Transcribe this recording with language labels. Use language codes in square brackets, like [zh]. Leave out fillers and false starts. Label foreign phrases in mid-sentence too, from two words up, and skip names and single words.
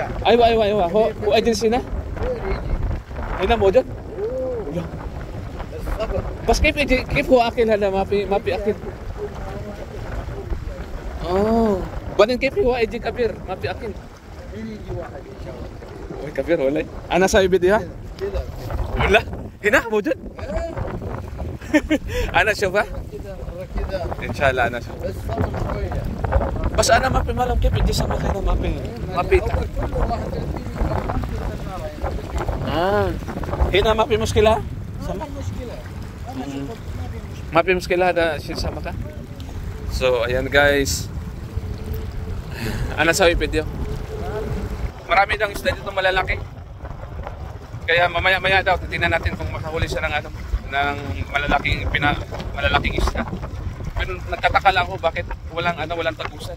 [ar] ايوه هو اجلس هنا هنا موجود بس كيف هو اكل هذا ما في اكل بعدين كيف هو يجي كبير ما في اكل يجي واحد ان شاء الله كبير ولا انا ساوي فيديو كذا ولا هنا موجود انا شوفه كذا [tl] Inshallah na siya. [ar] بس صبر شويه. بس انا ما في مالهم كيف بدي سمك هنا ما في اول كله 31 هنا ما في مشكلة ما في مشكله. ما في مشكلة هذا شيء سمكة. [tl] So ayan guys, ano sabi video? Marami daw isda dito malalaki. Kaya mamaya-maya daw titingnan natin kung makahuli siya ng ano, ng malalaking isda. Pero nagtataka lang ako bakit walang tagusan.